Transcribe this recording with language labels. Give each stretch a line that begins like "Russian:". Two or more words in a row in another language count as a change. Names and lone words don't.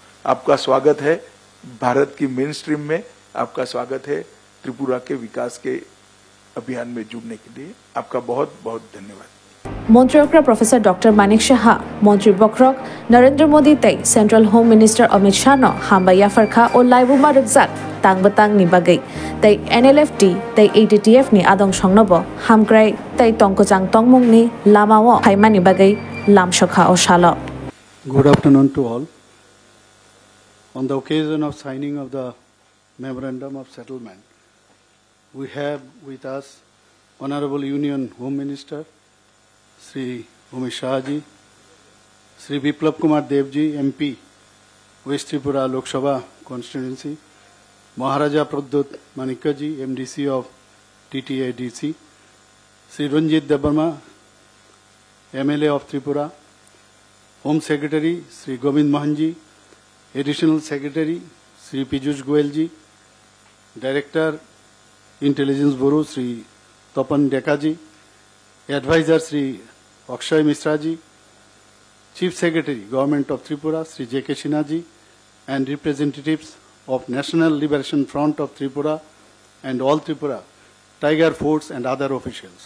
Hindi: आपका स्वागत है भारत की
English: main stream
Hindi: में, आपका स्वागत है त्रिपुरा के विकास के अभियान में जुड़ने के लिए। आपका बहुत बहुत धन्यवाद।
Kok Borok: मन्त्री प्रोफेसर डॉक्टर मानिक शाह मन्त्री बक्रक नरेंद्र मोदी तै
English: central home minister
Kok Borok: अमित शाह नो हामबाया फरखा और लाइबुमा रुकजाक तांगबतांग नि बागै तै NLFT तै ATTF नि आदं संगनबो हामग्राय तै तंगकोजांग तंगमुंग नि लामाओ फाइमानि बागै लामसखा ओ शालो।
English: Good afternoon to all. On the occasion of signing of the Memorandum of Settlement, we have with us Honorable Union Home Minister Sri Amit Shah ji, Sri Biplab Kumar Dev ji, MP, West Tripura Lok Sabha Constituency, Maharaja Pradyut Manikya ji, MDC of TTADC, Sri Ranjit Debarma, MLA of Tripura, Home Secretary Sri Govind Mohan ji, Additional Secretary Sri Piyush Goyal ji, Director Intelligence Bureau Sri Tapan Deka ji, Advisor Sri Akshay Misra ji, Chief Secretary Government of Tripura Sri J.K. Sinha ji, and representatives of National Liberation Front of Tripura and All Tripura Tiger Force and other officials.